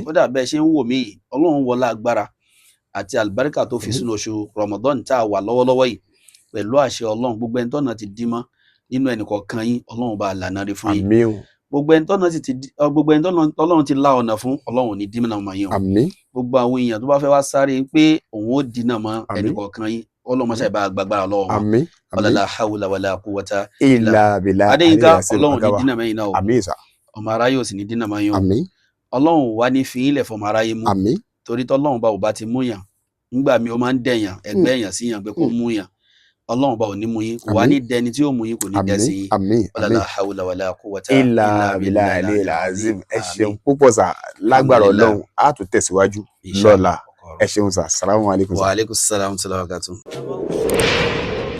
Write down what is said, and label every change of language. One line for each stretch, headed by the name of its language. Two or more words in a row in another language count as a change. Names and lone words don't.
Yoruba: kódà bẹ́ẹ̀ ṣe ń wò mí Ọlọ́run wọlá agbára àti àlùbáríkà tó fi sínú oṣù Ramadan tá a wà lọ́wọ́lọ́wọ́ yìí pẹ̀lú àṣẹ Ọlọ́run gbogbo ẹni tọ́nà ti dí mọ́ nínú ẹnìkọ̀ọ̀kan yín Ọlọ́run bá lànà rí fún yín. àmín o. gbogbo ẹni tọ́lọ́run ti la ọ̀nà fún Ọlọ́run ní dínà mọ́ yín o. àmín. gbogbo àwọn èèyàn tó bá fẹ́ wá sáré pé òun ó dínà mọ́ ẹnìkọ̀ọ̀kan yín Ọlọ́run máa ṣàìbá gbàgbára lọ́wọ́ wọn. àmín.
Arabic: ولا حول ولا قوة إلا بالله.
Yoruba: Adéyínká Ọlọ́run ní dínà mẹ́yìn náà o. àmín sà. ọmọ aráyé ò sì ní dínà mọ́ yín o. àmín. Ọlọ́run wá ní fi ilẹ̀ fọmọ aráyé mú. àmín. torí tọ́lọ́run bá ò bá ti mú yàn nígbà mi ó máa ń dẹ̀yàn ẹgbẹ́ èèyàn sí yàn pé kó mú yàn Ọlọ́run bá ò ní mú yín kò wá ní dẹni tí ó mú yín kò ní dẹ́ sí yín. àmín.
Arabic: ولا حول ولا قوة إلا بالله العلي العظيم.
Yoruba: ẹ ṣeun púpọ̀ sà lágbára Ọlọ́run á tún tẹ̀síwájú lọ́la ẹ ṣeun sà
Arabic: السلام عليكم. وعليكم السلام ورحمة الله وبركاته.